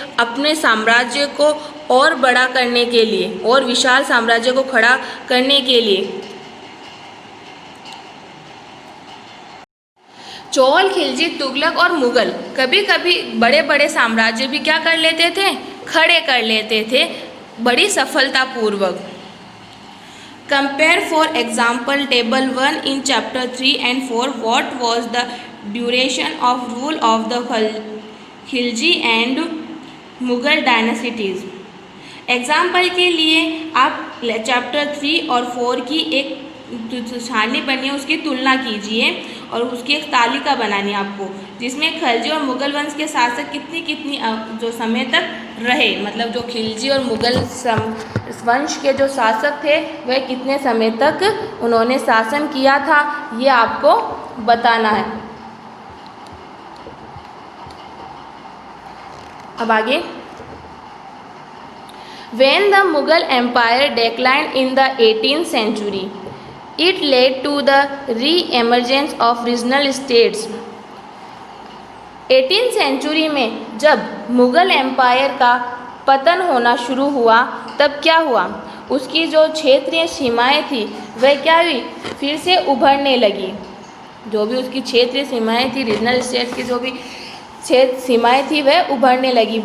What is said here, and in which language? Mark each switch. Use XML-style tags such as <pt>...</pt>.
<hi>अपने साम्राज्य को और बड़ा करने के लिए, और विशाल साम्राज्य को खड़ा करने के लिए चोल, खिलजी, तुगलक और मुग़ल कभी कभी बड़े बड़े साम्राज्य भी क्या कर लेते थे? खड़े कर लेते थे, बड़ी सफलतापूर्वक।</hi> <en>Compare for example table 1 in chapter 3 and 4. What was the duration of rule of the Khilji and Mughal dynasties?</en> <hi>Example के लिए आप चैप्टर 3 और 4 की एक सारणी बनी है, उसकी तुलना कीजिए और उसकी एक तालिका बनानी है आपको, जिसमें खिलजी और मुग़ल वंश के शासक कितनी जो समय तक रहे, मतलब जो खिलजी और मुग़ल वंश के जो शासक थे वह कितने समय तक उन्होंने शासन किया था, ये आपको बताना है। अब आगे,</hi> <en>When the Mughal Empire declined in the 18th century, it led to the re-emergence of regional states.</en> <hi>18th century में जब मुग़ल एम्पायर का पतन होना शुरू हुआ तब क्या हुआ, उसकी जो क्षेत्रीय सीमाएं थी वह क्या हुई, फिर से उभरने लगी। जो भी उसकी क्षेत्रीय सीमाएं थी, रीजनल स्टेट्स की जो भी क्षेत्र सीमाएं थी वह उभरने लगी।</hi>